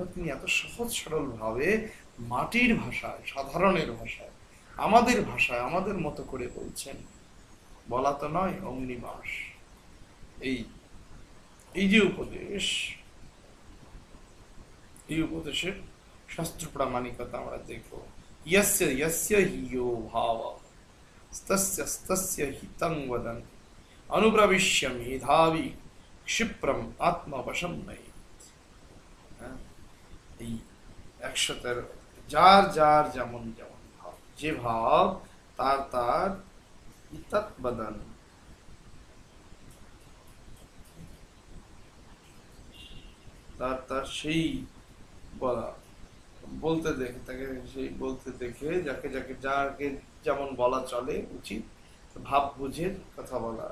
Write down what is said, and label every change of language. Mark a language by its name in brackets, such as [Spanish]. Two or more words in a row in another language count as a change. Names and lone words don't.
[Bangla] তিনি এত সহজ সরল ভাবে মাটির ভাষায়, সাধারণের ভাষায়, আমাদের ভাষায়, আমাদের মতো করে বলছেন। বলা তো নয়, অমনিবাস। এই এই যে উপদেশ, এই উপদেশের শাস্ত্র প্রামাণিকতা আমরা দেখব। [Sanskrit] यस्य यस्य हि यो भाव तस्य तस्य हितं वदन् अनुप्रविश्य मेधावी क्षिप्रम आत्मवशं नयेत्। [Bangla] এই 113, যার যার যেমন যেমন ভাব, যে ভাব তার তার [Sanskrit] ইতৎ বদন, [Bangla] তার তার সেই বলা, বলতে দেখে তাকে, সেই বলতে দেখে, যাকে যাকে যাকে যেমন বলা চলে উচিত, ভাব বুঝে কথা বলা।